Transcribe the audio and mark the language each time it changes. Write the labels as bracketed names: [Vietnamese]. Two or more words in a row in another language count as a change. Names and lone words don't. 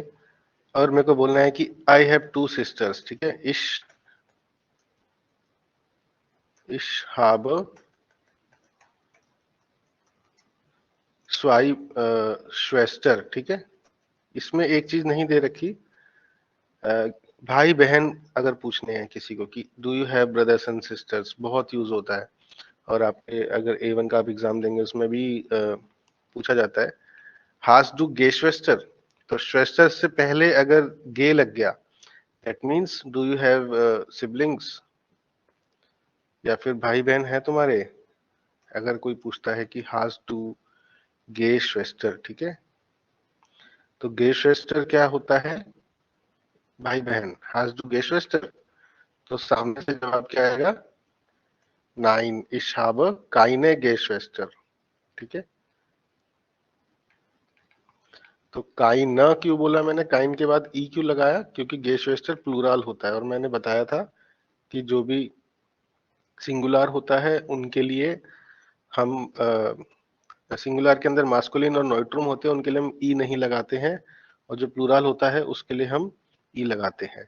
[Hindi] और मेरे को बोलना है कि [English] I have two sisters, [Hindi] ठीक है, [German] Ich hab zwei Schwester, [Hindi] ठीक है। इसमें एक चीज नहीं दे रखी, भाई बहन अगर पूछने हैं किसी को कि [English] do you have brothers and sisters, [Hindi] बहुत यूज होता है। और आपके अगर A1 का आप एग्जाम देंगे उसमें भी पूछा जाता है, [German] Hast du Geschwister, [Hindi] तो श्वेस्टर से पहले अगर गे लग गया [English] that means do you have siblings, [Hindi] या फिर भाई बहन है तुम्हारे, अगर कोई पूछता है कि [German] Hast du Geschwister, [Hindi] ठीक है, तो [German] Geschwister [Hindi] क्या होता है? भाई बहन। [German] Hast du Geschwister, [Hindi] तो सामने से जवाब क्या आएगा? [German] नाइन, ich habe keine Geschwister, [Hindi] ठीक है। तो काइन ना क्यों बोला मैंने, काइन के बाद ई क्यों लगाया? क्योंकि गेश्वेस्टर प्लूरल होता है, और मैंने बताया था कि जो भी सिंगुलर होता है उनके लिए हम सिंगुलर के अंदर मास्कुलिन और नॉइट्रुम होते हैं, उनके लिए हम ई नहीं लगाते हैं, और जो प्लूरल होता है उसके लिए हम ई लगाते हैं।